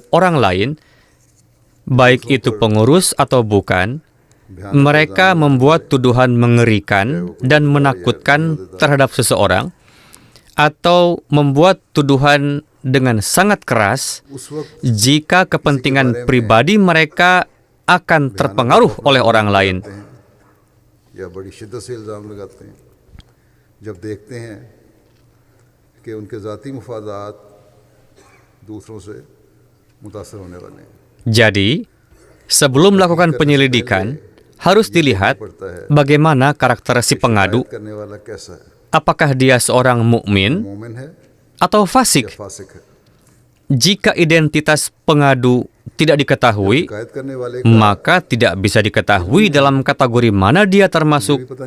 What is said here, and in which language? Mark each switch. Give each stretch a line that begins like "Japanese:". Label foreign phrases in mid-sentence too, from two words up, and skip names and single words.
Indonesian: orang lain, baik itu pengurus atau bukan, mereka membuat tuduhan mengerikan dan menakutkan terhadap seseorang, atau membuat tuduhan dengan sangat keras jika kepentingan pribadi mereka akan terpengaruh oleh orang lain.
Urdu: جب دیکھتے ہیں کہ ان کے ذاتی مفادات دوسروں سے متاثر ہونے والے ہیں.
Indonesian: Jadi, sebelum melakukan penyelidikan, harus dilihat bagaimana karakter si pengadu. Apakah dia seorang mukmin atau fasik? Jika identitas pengadu tidak diketahui, maka tidak bisa diketahui dalam kategori mana dia termasuk.